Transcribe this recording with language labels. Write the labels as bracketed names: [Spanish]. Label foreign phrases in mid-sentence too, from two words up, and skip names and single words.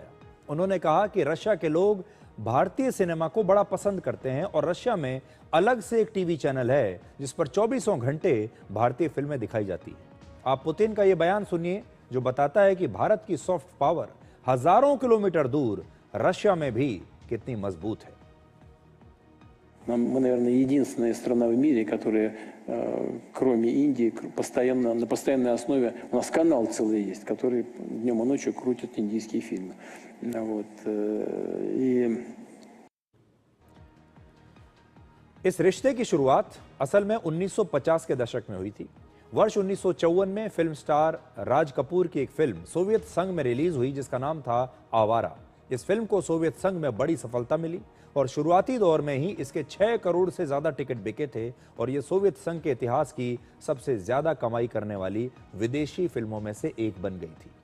[Hindi] उन्होंने कहा कि रशिया के लोग भारतीय सिनेमा को बड़ा पसंद करते हैं और रशिया में अलग से एक [English] TV channel [Hindi] है जिस पर 24 घंटे भारतीय फिल्में दिखाई जाती हैं। आप पुतिन का ये बयान सुनिए जो बताता है कि भारत की [English] soft power [Hindi] हजारों किलोमीटर दूर रशिया में भी कितनी मजबूत है। [Russian] Мы, наверное, единственная страна в мире, которая, кроме Индии, на постоянной основе, у нас канал целый есть, который днем и ночью крутит индийские фильмы. Вот. [Hindi] इस रिश्ते की शुरुआत असल में 1950 के दशक में हुई थी। वर्ष 1954 में फिल्म स्टार राज कपूर की एक फिल्म सोवियत संघ में रिलीज हुई जिसका नाम था आवारा। इस फिल्म को सोवियत संघ में बड़ी सफलता मिली और शुरुआती दौर में ही इसके 6 करोड़ से ज्यादा टिकट बिके थे और यह सोवियत संघ के इतिहास की सबसे ज्यादा कमाई करने वाली विदेशी फिल्मों में से एक बन गई थी।